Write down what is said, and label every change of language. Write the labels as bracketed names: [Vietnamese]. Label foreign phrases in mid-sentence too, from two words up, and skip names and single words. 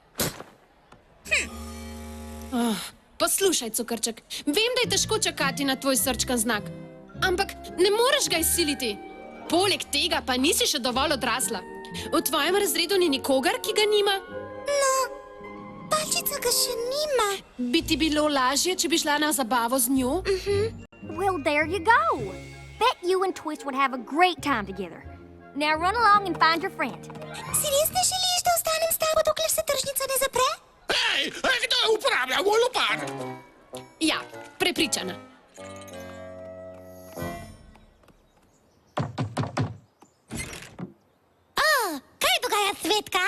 [Slovenian] Poslušaj, cukrček, vem, da je težko čakati na tvoj srčkan znak, ampak ne moreš ga izsiliti. Poleg tega pa nisi še dovolj odrasla. V tvojem razredu ni nikogar, ki ga nima. No, palčica ga še nima. Bi ti bilo lažje, če bi šla na zabavo z njo? [English] Well, there you go. Bet you and Twist would have a great time together. Now run along and find your friend. [Slovenian] Si res ne želiš, da ostanem s tabo, dokler se tržnica ne zapre? Hej, kdo uporablja moj lopar? Ja, prepričana. Kaj dogaja, Svetka?